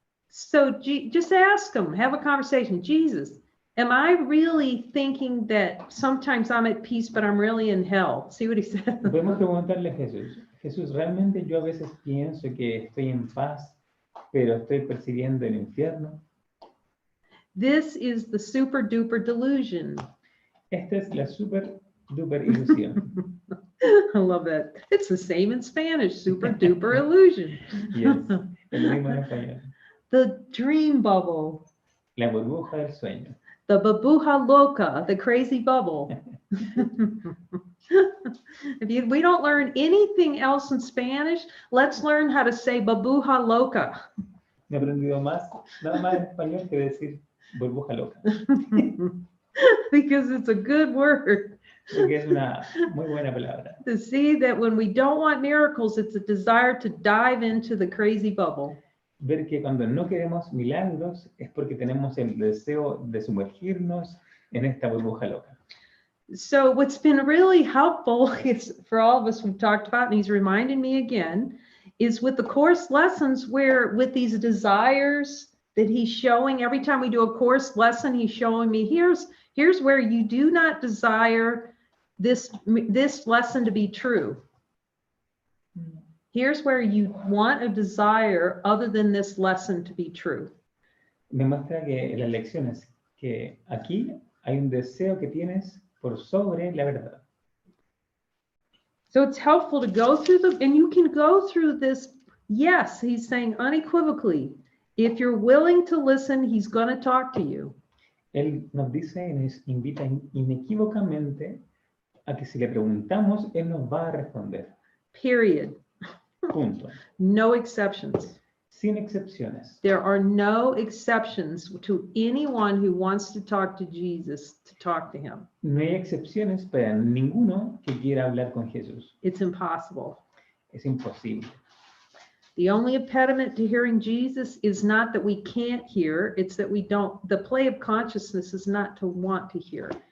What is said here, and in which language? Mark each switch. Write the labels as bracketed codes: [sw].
[en] So just ask him, have a conversation. Jesus, am I really thinking that sometimes I'm at peace, but I'm really in hell? See what he said? [es] Podemos preguntarle a Jesús, Jesús, realmente yo a veces pienso que estoy en paz, pero estoy percibiendo el infierno. [en] This is the super duper delusion. [es] Esta es la [en] super duper [es] ilusión. [en] I love that. It's the same in Spanish, super duper illusion. Yes, [es] es lo mismo en español. [en] The dream bubble, [es] La burbuja del sueño. [en] the [es] babuja loca, [en] the crazy bubble. We don't learn anything else in Spanish, let's learn how to say [es] babuja loca. No he aprendido nada más en español que decir burbuja loca. [en] Because it's a good word. [es] Porque es una muy buena palabra. [en] To see that when we don't want miracles, it's a desire to dive into the crazy bubble. [es] Ver que cuando no queremos milagros es porque tenemos el deseo de sumergirnos en esta burbuja loca. [en] So what's been really helpful is for all of us we've talked about, and he's reminded me again, is with the course lessons where with these desires that he's showing, every time we do a course lesson, he's showing me here's where you do not desire this lesson to be true. Here's where you want a desire other than this lesson to be true. [es] Me muestra que en las lecciones que aquí hay un deseo que tienes por sobre la verdad. [en] So it's helpful to go through and you can go through this. Yes, he's saying unequivocally, if you're willing to listen, he's going to talk to you. [es] Él nos dice y nos invita inequívocamente a que si le preguntamos, él nos va a responder. [en] Period. [es] Punto. [en] No exceptions. [es] Sin excepciones. [en] There are no exceptions to anyone who wants to talk to Jesus to talk to him. [es] No hay excepciones para ninguno que quiera hablar con Jesús. [en] It's impossible. [es] Es imposible. [en] The only impediment to hearing Jesus is not that we can't hear, it's that we don't, the play of consciousness is not to want to hear.